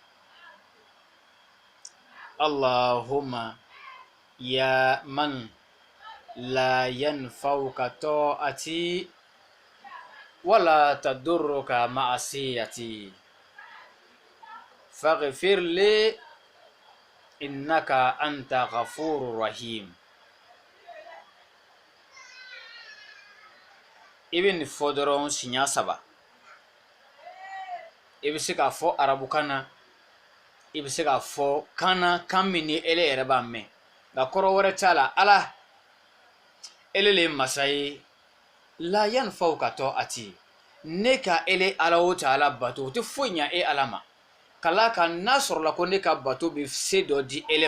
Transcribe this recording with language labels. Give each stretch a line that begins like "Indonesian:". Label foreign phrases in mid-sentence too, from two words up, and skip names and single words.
Arabic: اللهم يا من لا ينفعك طاعتي ولا تضرك معصيتي فاغفر لي إنك أنت الغفور الرحيم
Bambara: ibn fodron sinya 7 ibi se ka fɔ arabukan na ibi se ka fɔ kana kan min ni ele yɛrɛ b'a mɛn nka kɔrɔ wɛrɛ t'a la ala ele le masa ye
Arabic: لا ينفعك طاعتي
Bambara: ne ka ele ala o taala bato o tɛ foyi ɲɛ e ala ma kala ka n'a sɔrɔla ko ne ka bato bɛ se dɔ di ele